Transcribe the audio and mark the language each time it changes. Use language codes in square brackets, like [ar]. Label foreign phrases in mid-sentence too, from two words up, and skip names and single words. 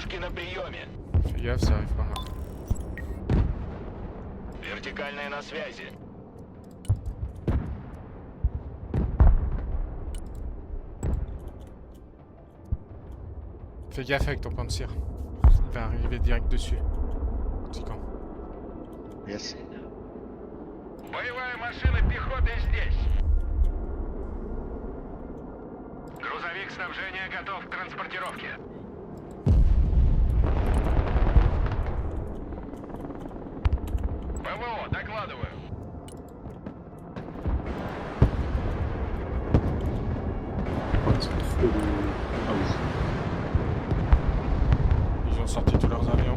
[ru] на приеме. [fr] Fais gaffe, ça arrive par là. [ru] Вертикальная на связи. [fr] Fais gaffe avec ton point de tir. Il va arriver direct dessus. Petit camp. Yes. [ru] Боевая машина пехоты здесь. Грузовик снабжения готов к транспортировке. ПВО, докладываю. [fr] Ils sont trop... Ah oui. Ils ont sorti tous leurs avions.